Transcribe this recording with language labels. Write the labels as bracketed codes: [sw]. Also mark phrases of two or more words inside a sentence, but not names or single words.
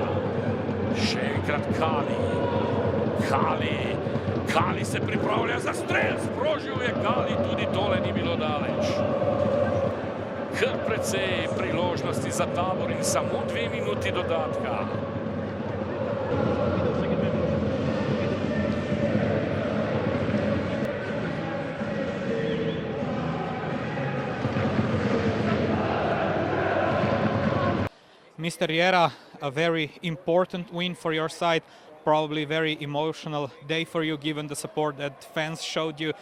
[sl] Še enkrat Kali se pripravlja za strel, sprožil je Kali, tudi tole ni bilo daleč. Kar precej priložnosti za Tabor in samo 2 minuti dodatka. [en] Mr. Riera, a very important win for your side, probably very emotional day for you given the support that fans showed you.